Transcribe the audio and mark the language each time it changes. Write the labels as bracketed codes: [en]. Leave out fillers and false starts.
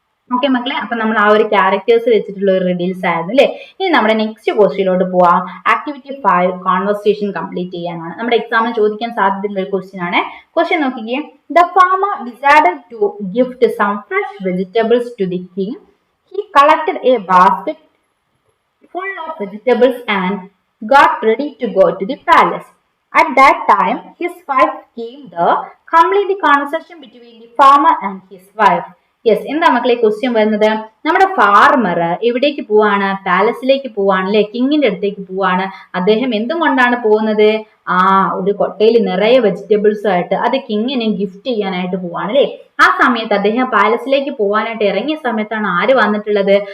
[ml] Okay മക്കളെ, അപ്പൊ നമ്മൾ ആ ഒരു ക്യാരക്ടേഴ്സ് വെച്ചിട്ടുള്ള ഒരു റിഡിൽസ് ആയിരുന്നു അല്ലെ. ഇനി നമ്മുടെ നെക്സ്റ്റ് ക്വസ്റ്റ്യനിലോട്ട് പോവാം. ആക്ടിവിറ്റി 5 കോൺവെർസേഷൻ കംപ്ലീറ്റ് ചെയ്യാനാണ്. നമ്മുടെ എക്സാമിന് ചോദിക്കാൻ സാധ്യതയുള്ള ഒരു ക്വസ്റ്റ്യൻ ആണ്. ക്വസ്റ്റ്യൻ നോക്കിക്കേ. [en] The farmer decided to gift some fresh vegetables to the king. He collected a basket full of vegetables and got ready to go to the palace. At that time, his wife came there. Complete the conversation between the farmer and his wife. [ml] Yes, എന്താ മക്കളെ question വരുന്നത്? നമ്മുടെ farmer എവിടേക്ക് പോവാണ്? പാലസിലേക്ക് പോവാണ് അല്ലെ. കിങ്ങിന്റെ അടുത്തേക്ക് പോവാണ്. അദ്ദേഹം എന്തും കൊണ്ടാണ് പോകുന്നത്? ഒരു കൊട്ടയിൽ നിറയെ വെജിറ്റബിൾസ് ആയിട്ട് അത് കിങ്ങിനെ ഗിഫ്റ്റ് ചെയ്യാനായിട്ട് പോവാണ് അല്ലെ. ആ സമയത്ത് അദ്ദേഹം പാലസിലേക്ക് പോവാനായിട്ട് ഇറങ്ങിയ സമയത്താണ് ആര് വന്നിട്ടുള്ളത്?